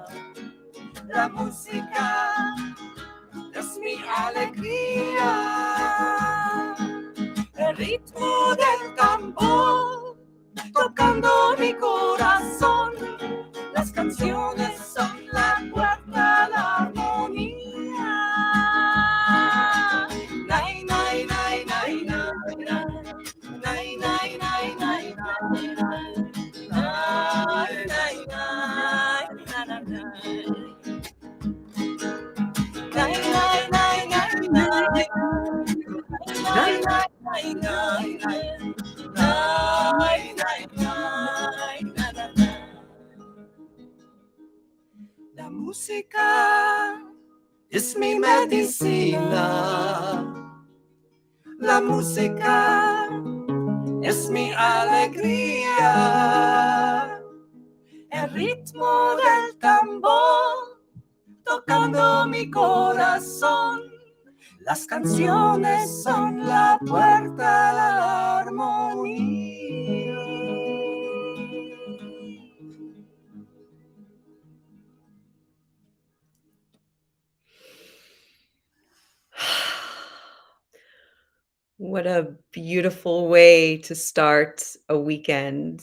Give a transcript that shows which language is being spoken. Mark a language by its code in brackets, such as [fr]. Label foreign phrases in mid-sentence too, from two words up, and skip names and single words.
[es] La música es mi alegría. El ritmo del tambor tocando mi corazón. Las canciones son la puerta a la armonía. Nay, nay, nay, nay, nay, nay. Nay, nay, nay, nay, nay, nay. Nay, nay, nay, na, na, na. Nay, nay, nay, nay, nay. Nay, nay, nay, nay, nay. Nay, nay, nay, na, na, na. La música es mi medicina. La música es mi alegría. El ritmo del tambor tocando mi corazón. Las canciones son la puerta a la armonía. [en] What a beautiful way to start a weekend.